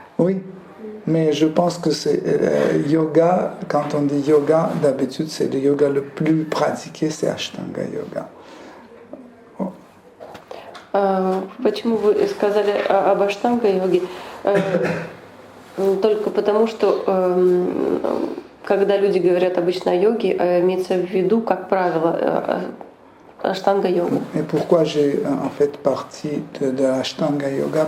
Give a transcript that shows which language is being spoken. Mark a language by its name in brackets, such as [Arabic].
[French] Oui, mais je pense que c'est yoga, quand on dit yoga, d'habitude c'est le yoga le plus pratiqué, c'est Ashtanga Yoga. [Russian] Почему вы сказали об аштанга-йоге? Только потому, что когда люди говорят обычно о йоге, имеется в виду, как правило, аштанга-йога. [French] Et pourquoi j'ai en fait parti de l'Ashtanga Yoga?